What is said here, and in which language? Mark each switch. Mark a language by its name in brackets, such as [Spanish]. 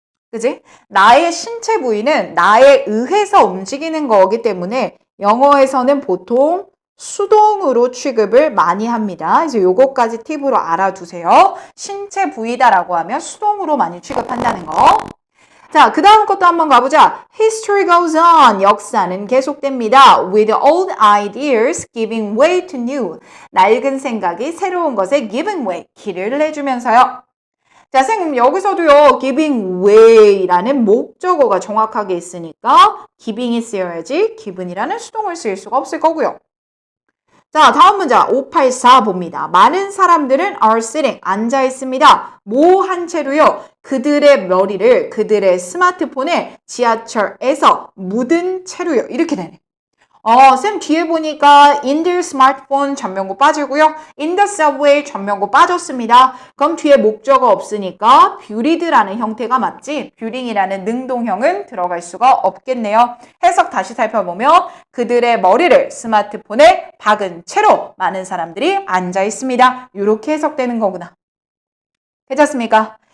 [Korean] 그지? 나의 신체 부위는 나에 의해서 움직이는 거기 때문에 영어에서는 보통 수동으로 취급을 많이 합니다. 그래서 요거까지 팁으로 알아두세요. 신체 부위다라고 하면 수동으로 많이 취급한다는 거. 자, 그 다음 것도 한번 가보자. [English] History goes on. [Korean] 역사는 계속됩니다. [English] With old ideas giving way to new. [Korean] 낡은 생각이 새로운 것에 [English] giving way. [Korean] 길을 내주면서요. 자, 선생님 여기서도요. giving way라는 목적어가 정확하게 있으니까 giving이 쓰여야지 given이라는 수동을 쓸 수가 없을 거고요. 자, 다음 문장 584 봅니다. 많은 사람들은 [English] are sitting, [Korean] 앉아 있습니다. 뭐 한 채로요. 그들의 머리를 그들의 스마트폰에 지하철에서 묻은 채로요. 이렇게 되네. 쌤 뒤에 보니까 [English] in their smartphone [Korean] 전명구 빠지고요. [English] in the subway [Korean] 전명구 빠졌습니다. 그럼 뒤에 목적어 없으니까 build라는 형태가 맞지 building이라는 능동형은 들어갈 수가 없겠네요. 해석 다시 살펴보면 그들의 머리를 스마트폰에 박은 채로 많은 사람들이 앉아 있습니다. 이렇게 해석되는 거구나. 괜찮습니까?